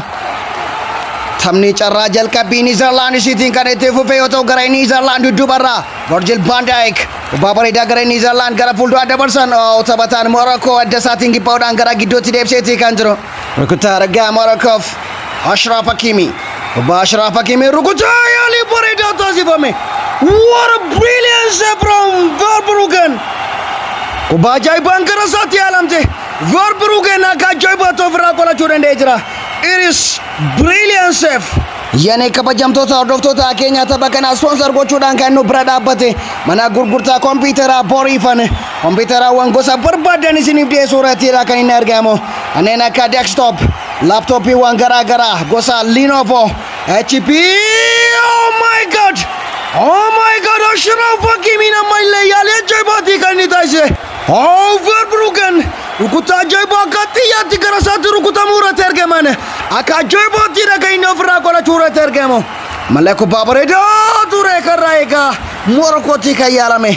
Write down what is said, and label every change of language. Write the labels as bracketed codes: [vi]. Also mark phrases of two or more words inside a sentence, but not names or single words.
[om] Taphni carraa jalqabii Niizerlaand isiitiin kan itti fufe yoo ta'u gara Niizerlaand dudduubarraa Virgil van Dijk kubbaa bareedaa gara Niizerlaand gara fuulduraa dabarsan taphataan Morocco adda isaatiin giphaa'uudhaan gara gidduutti deebseetii kan jiru. Rukutaa ragaa Moroccof Ashraf Hakimi. Ashraf Hakimi rukutaa yaalii bareedaa taasifame. [en] What a brilliant save from Verbruggen. [om] Kubbaa ajaa'ibaan gara isaatti yaalamte. Verbruggen akka ajaa'ibaatti ofirraa qolachuu danda'ee jira. [en] It is brilliant save. [om] Yaani kabajamtoota hordoftoota keenya tapha kana sponsor gochuudhaan kan nu bira dhaabbate mana gurgurtaa kompiitaraa boriifan kompiitaraawwan gosa barbaadan isiniif dhiyeessuu irrattiidha kan inni argamu. Kanneen akka desktop, laptoppiiwwan garaagaraa gosa Lenovo, HP. [en] Oh my god! Oh my god! [om] Ashraf Hakimi namallee yaalii ajaa'ibaatii kan inni taasise. Oh Verbruggen rukutaa ajaa'ibaa akka xiyyaatti gara isaatti rukutamuu irratti argaman akka ajaa'ibaattiidha kan inni ofirraa qolachuu irratti argamu. Malee kubbaa bareedaa ture karraa eegaa Morokkootti kan yaalame.